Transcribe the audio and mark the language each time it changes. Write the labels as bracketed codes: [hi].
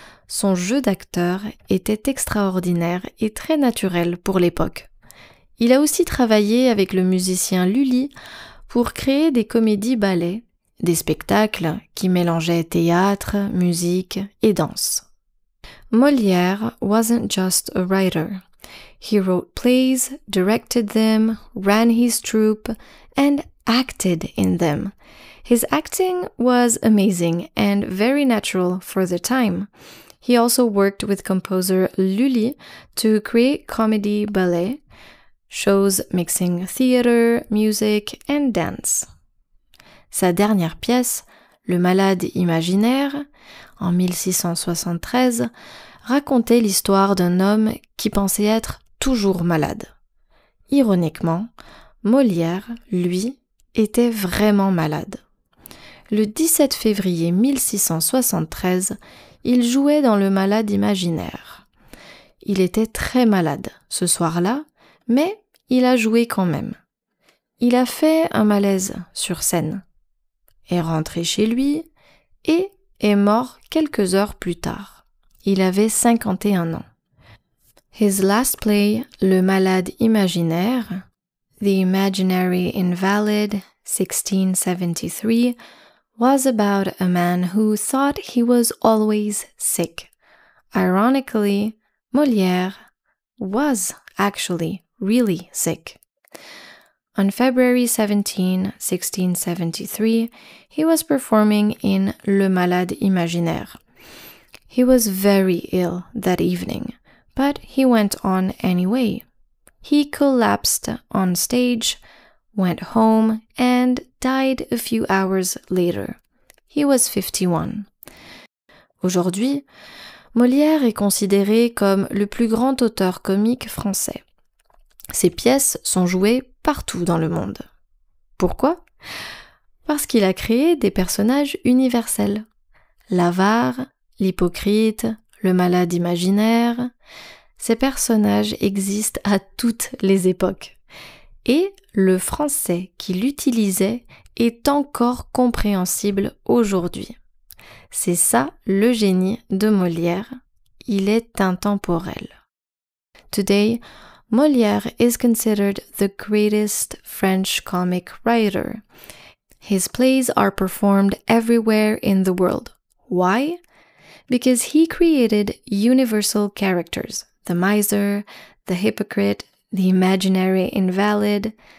[fr] Son jeu d'acteur était extraordinaire et très naturel pour l'époque. Il a aussi travaillé avec le musicien Lully pour créer des comédies-ballets, des spectacles qui mélangeaient théâtre, musique et danse. [en] Molière wasn't just a writer. He wrote plays, directed them, ran his troupe, and acted in them. His acting was amazing and very natural for the time. He also worked with composer Lully to create comedy ballet, shows mixing theater, music and dance. [fr] Sa dernière pièce, Le Malade imaginaire, en 1673, racontait l'histoire d'un homme qui pensait être toujours malade. Ironiquement, Molière, lui, était vraiment malade. Le 17 février 1673, il jouait dans Le Malade imaginaire. Il était très malade ce soir-là, mais il a joué quand même. Il a fait un malaise sur scène, est rentré chez lui et est mort quelques heures plus tard. Il avait 51 ans. [en] His last play, Le Malade imaginaire, The Imaginary Invalid, 1673, was about a man who thought he was always sick. Ironically, Molière was actually really sick. On February 17, 1673, he was performing in Le Malade imaginaire. He was very ill that evening, but he went on anyway. He collapsed on stage, went home, and died a few hours later. He was 51. [fr] Aujourd'hui, Molière est considéré comme le plus grand auteur comique français. Ses pièces sont jouées partout dans le monde. Pourquoi ? Parce qu'il a créé des personnages universels. L'avare, l'hypocrite, le malade imaginaire. Ces personnages existent à toutes les époques. Et le français qui l'utilisait est encore compréhensible aujourd'hui. C'est ça le génie de Molière. Il est intemporel. [en] Today, Molière is considered the greatest French comic writer. His plays are performed everywhere in the world. Why? Because he created universal characters, the miser, the hypocrite, the imaginary invalid.